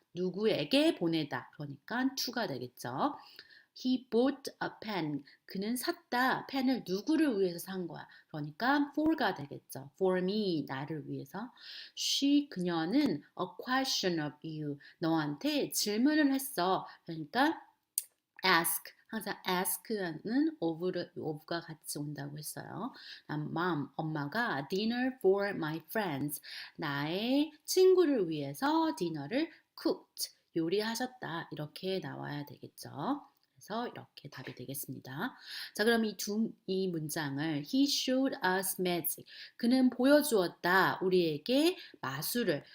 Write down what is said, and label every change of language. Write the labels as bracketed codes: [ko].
[ko] 누구에게 보내다. 그러니까 to가 되겠죠. [en] He bought a pen. [ko] 그는 샀다. 펜을 누구를 위해서 산 거야. 그러니까 for가 되겠죠. [en] For me, [ko] 나를 위해서. 그녀는 [en] a question of you. [ko] 너한테 질문을 했어. 그러니까 ask. 항상 ask는 of가 같이 온다고 했어요. [en] mom, [ko] 엄마가 [en] dinner for my friends. [ko] 나의 친구를 위해서 디너를 cooked. 요리하셨다. 이렇게 나와야 되겠죠. 그래서 이렇게 답이 되겠습니다. 자, 그럼 이 문장을 [en] He showed us magic. [ko] 그는 보여주었다. 우리에게 마술을.